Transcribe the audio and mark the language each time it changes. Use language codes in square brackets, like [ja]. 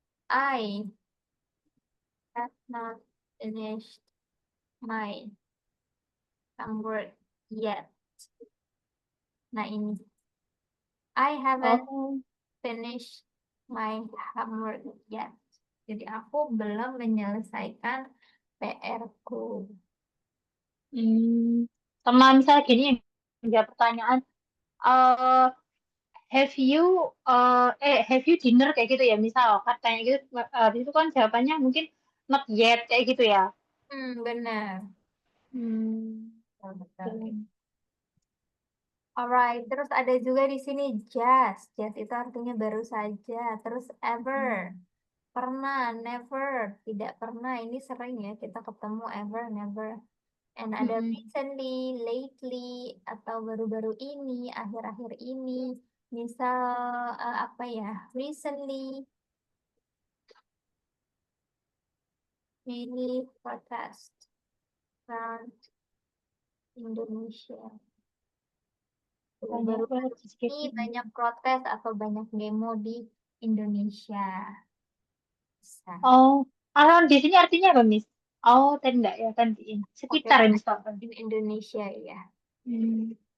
[en] I have not finished my homework yet. [id] Nah ini. [en] I haven't Oh, finished my homework yet. [id] Jadi aku belum menyelesaikan PR-ku. hmm. Sama misalnya gini, ada pertanyaan, eh [en] have you dinner [id] kayak gitu ya, misal katanya gitu, itu kan jawabannya mungkin [en] not yet [id] kayak gitu ya. Benar. Hmm. Betul, betul. Oke. [en] Alright, [id] terus ada juga di sini just. Just itu artinya baru saja. Terus ever. Pernah, never, tidak pernah. Ini sering ya kita ketemu ever, never. And ada Mm-mm. recently, lately, atau baru-baru ini, akhir-akhir ini. Misal apa ya? [en] Recently, many protest around Indonesia. [id] Tuh, Banyak banget baru-baru sedikit. ini banyak protes atau banyak demo di Indonesia. Bisa. Oh, around di sini artinya apa, Miss? Oh, tadi enggak ya, gantiin. Oke, Sekitar ya, misalkan. [en] in Indonesia ya. Hmm.